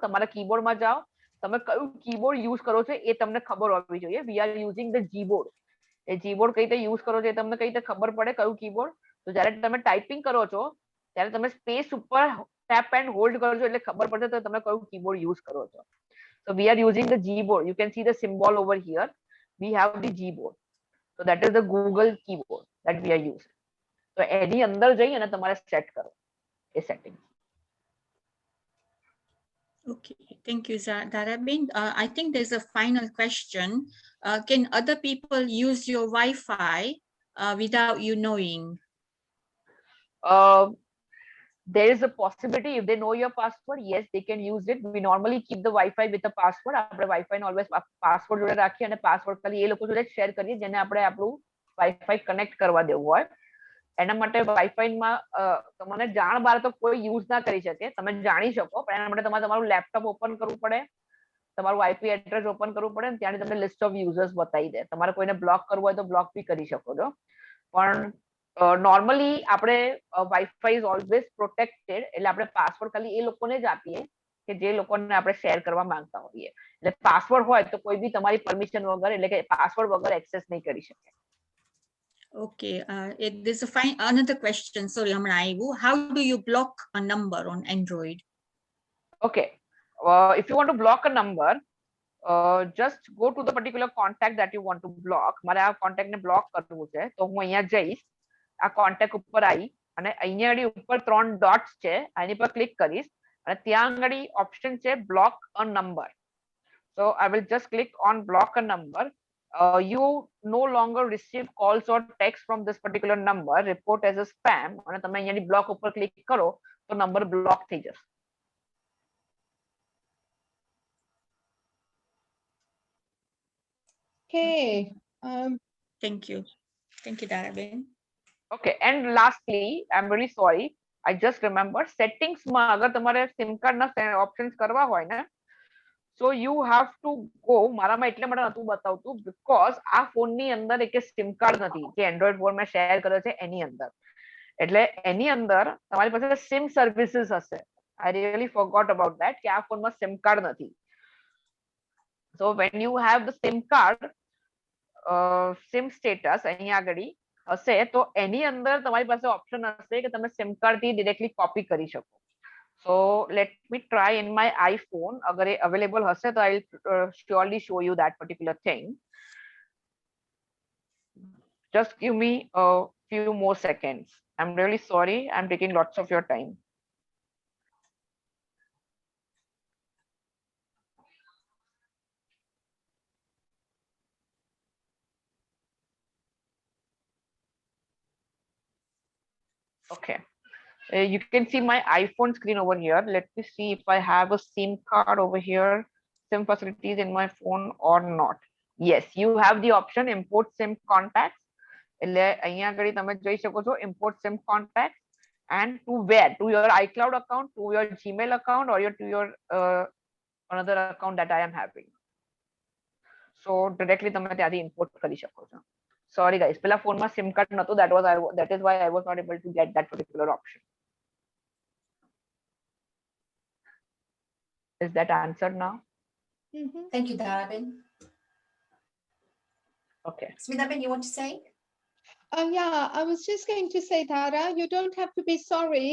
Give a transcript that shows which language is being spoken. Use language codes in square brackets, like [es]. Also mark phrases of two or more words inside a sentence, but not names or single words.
[gu] તમારા કીબોર્ડમાં જાઓ, તમે કયું કીબોર્ડ યુઝ કરો છો એ તમને ખબર હોવી જોઈએ. [en] We are using the Gboard. [gu] એ જીબોર્ડ કઈ રીતે યુઝ કરો છો એ તમને કઈ રીતે ખબર પડે કયું કીબોર્ડ. તો જ્યારે તમે ટાઈપિંગ કરો છો ત્યારે તમે સ્પેસ ઉપર [en] tap and hold [gu] કરજો, એટલે ખબર પડશે તો તમે કયું કીબોર્ડ યુઝ કરો છો. [en] So we are using the Gboard. You can see the symbol over here. We have the Gboard. So that is the Google keyboard that we are using. [gu] So એની અંદર જઈ અને તમારે સેટ કરો એ સેટિંગ. [en] Okay, thank you, Darabin. I think there's a final question. Can other people use your Wi-Fi without you knowing? There is a possibility if they know your password, yes, they can use it. We normally keep the Wi-Fi with the password. [gu] આપણે Wi-Fi ને [en] always password [gu] જોડે રાખીએ અને password ખાલી એ લોકો જોડે શેર કરીએ જેને આપણે આપણું Wi-Fi કનેક્ટ કરવા દેવું હોય. એના માટે Wi-Fi માં તમને જાણ બહાર તો કોઈ યુઝ ના કરી શકે. તમે જાણી શકો, પણ એના માટે તમારે તમારું લેપટોપ ઓપન કરવું પડે, તમારું [en] IP address [gu] ઓપન કરવું પડે, અને ત્યાંથી તમને [en] list of users [gu] બતાવી દે. તમારે કોઈને બ્લોક કરવું હોય તો બ્લોક બી કરી શકો છો. પણ નોર્મલી આપણે [en] WiFi is always protected, [gu] એટલે આપણે પાસવર્ડ ખાલી એ લોકોને જ આપીએ કે જે લોકોને આપણે શેર કરવા માંગતા હોઈએ. એટલે પાસવર્ડ હોય તો કોઈ બી તમારી પરમિશન વગર, એટલે કે પાસવર્ડ વગર એક્સેસ નહીં કરી શકે. [en] Okay, there's another question. Sorry, how do you block a number on Android? Okay, if you want to block a number, just go to the particular contact that you want to block. [gu] મારે આ કોન્ટેક્ટ ને બ્લોક કરવું છે તો હું અહીંયા જઈશ, આ કોન્ટેક્ટ ઉપર આવી અને અહીંયા આગળ ઉપર 3 ડોટ્સ છે, એની પર ક્લિક કરીશ અને ત્યાં આગળ ઓપ્શન છે [en] block a number. So I will just click on block a number. You no longer receive calls or text from this particular number. Report as a spam. [gu] અને તમે અહીંયાની બ્લોક ઉપર ક્લિક કરો તો નંબર બ્લોક થઈ જશે. [en] Okay. Thank you. Thank you, Darabin. Okay, and lastly, I'm really sorry. I just remember settings [gu] માં અગર તમારે [en] SIM card [gu] ના options કરવા હોય ને, [en] so you have to go. [gu] મારામાં એટલે માટે નતું બતાવતું because આ ફોન ની અંદર એક [en] SIM card [gu] નથી જે Android ફોન માં શેર કરે છે એની અંદર. એટલે એની અંદર તમારી પાસે [en] SIM services [gu] હશે. [en] I really forgot about that [gu] કે આ ફોનમાં [en] SIM card નથી. So when you have the SIM card, SIM status [gu] અહીંયા આગળ હશે તો એની અંદર તમારી પાસે ઓપ્શન હશે કે તમે [en] SIM card [gu] થી ડિરેક્ટલી કોપી કરી શકો. [en] So let me try in my iPhone. [gu] અગર એ available હશે તો [en] I will surely show you that particular thing. Just give me a few more seconds. I'm really sorry. I'm taking lots of your time. Okay. You can see my iPhone screen over here. Let me see if I have a SIM card over here, SIM facilities in my phone or not. Yes, you have the option import SIM contacts. [gu] એટલે અહીંયા આગળ તમે જોઈ શકો છો [en] import SIM contacts, and to where? To your iCloud account, to your Gmail account, or to your another account that I am having. So directly [gu] તમે ત્યાંથી import કરી શકો છો. [en] Sorry guys, [gu] પેલા ફોનમાં [en] SIM card [gu] નતો, [en] that is why I was not able to get that particular option. Is that answered now? Thank you, Darabin. Okay. Smithabin, you want to say? Yeah, I was just going to say, Dara, you don't have to be sorry.